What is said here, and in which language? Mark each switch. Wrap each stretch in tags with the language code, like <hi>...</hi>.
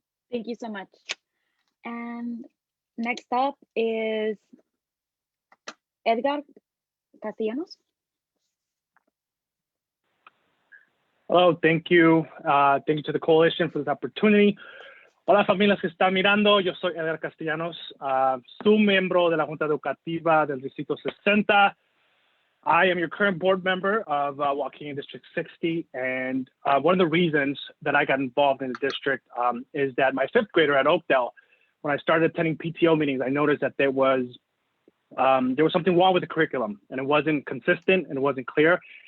<en>Thank you so much. And next up is Edgar Castellanos. Hello, thank you. Thank you to the coalition for this opportunity.</en> <es>Hola familias que están mirando, yo soy Edgar Castellanos, su miembro de la Junta Educativa del Distrito 60.</es> <en>I am your current board member of Waukegan District 60, and one of the reasons that I got involved in the district is that my 5th grader at Oakdale, when I started attending PTO meetings, I noticed that there was something wrong with the curriculum, and it wasn't consistent and it wasn't clear.</en>